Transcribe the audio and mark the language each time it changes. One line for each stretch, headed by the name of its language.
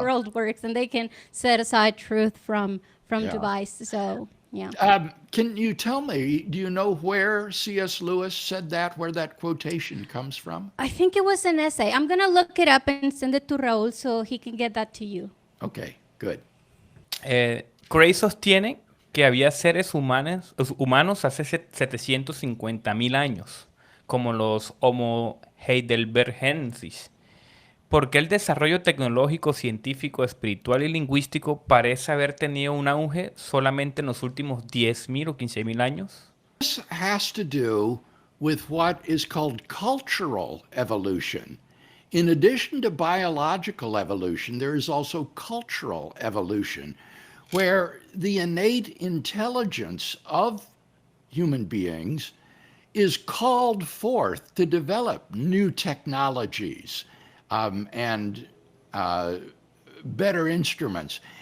English: world works, and they can set aside truth from Yeah. device. So, yeah. Can you tell me, do you know where C.S. Lewis said that, where that quotation comes from? I think it was an essay. I'm going to look it up and send it to Raúl so he can get that to you. Okay, good.
Spanish: Gray sostiene que había seres humanos hace 750.000 años, como los Homo heidelbergensis. ¿Por qué el desarrollo tecnológico, científico, espiritual y lingüístico parece haber tenido un auge solamente en los últimos 10.000 o 15.000 años?
English: This has to do with what is called cultural evolution. In addition to biological evolution, there is also cultural evolution, where the innate intelligence of human beings is called forth to develop new technologies and better instruments.